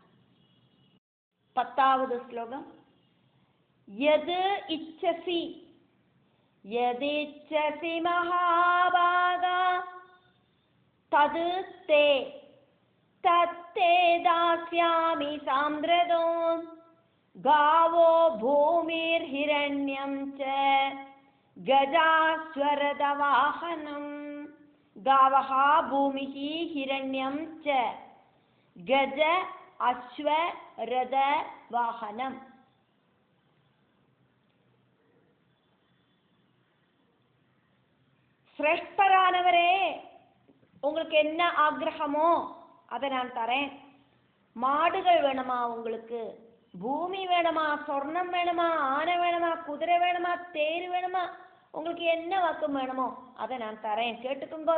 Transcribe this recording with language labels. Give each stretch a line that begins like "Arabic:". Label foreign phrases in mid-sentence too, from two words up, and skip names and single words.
Tamil: 10வது ஸ்லோகம்.
Sanskrit: यदु इच्छसि यदिच्छसि महाभाग तदु ते तत्ते दास्यामि साम्प्रतो गावो भूमिर्हिरण्यं च गजास्वरदवाहनं गावः भूमिः हिरण्यं च गज अश्वरदवाहनं.
Tamil: சிரேஷ்டரானவரே, உங்களுக்கு என்ன ஆக்ரகமோ அதை நான் தரேன். மாடுகள் வேணுமா உங்களுக்கு, பூமி வேணுமா, சொர்ணம் வேணுமா, ஆனை வேணுமா, குதிரை வேணுமா, தேர் வேணுமா, உங்களுக்கு என்ன வாக்கம் வேணுமோ அதை நான் தரேன், கேட்டுக்கோங்க.